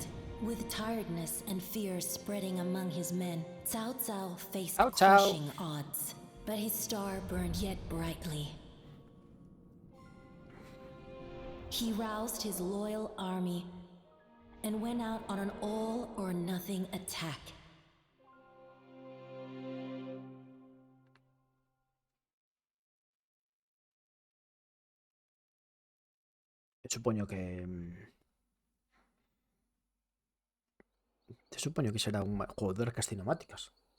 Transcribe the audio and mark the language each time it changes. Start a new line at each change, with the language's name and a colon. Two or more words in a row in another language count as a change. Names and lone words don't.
English: With tiredness and fear spreading among his men, Cao Cao faced Cao Cao. crushing odds, but his star burned yet brightly. He roused his loyal army and went out on an all-or-nothing attack.
Galician: Supoño que... Supoño que será un juego de orcas cinemáticas.